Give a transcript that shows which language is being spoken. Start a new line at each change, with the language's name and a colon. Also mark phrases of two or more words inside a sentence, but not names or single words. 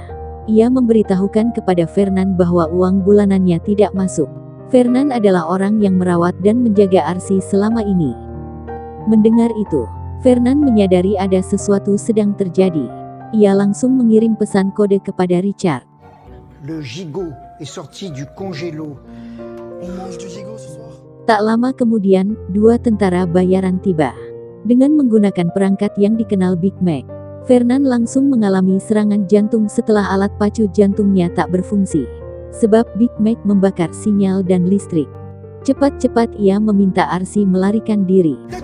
Indonesian: Ia memberitahukan kepada Fernand bahwa uang bulanannya tidak masuk. Fernand adalah orang yang merawat dan menjaga Arsi selama ini. Mendengar itu, Fernand menyadari ada sesuatu sedang terjadi. Ia langsung mengirim pesan kode kepada Richard.
French: Le gigot est sorti du congélo. On mange du gigot ce soir.
Indonesian: Tak lama kemudian, dua tentara bayaran tiba. Dengan menggunakan perangkat yang dikenal Big Mac, Fernand langsung mengalami serangan jantung setelah alat pacu jantungnya tak berfungsi. Sebab Big Mac membakar sinyal dan listrik. Cepat-cepat ia meminta Arsi melarikan diri.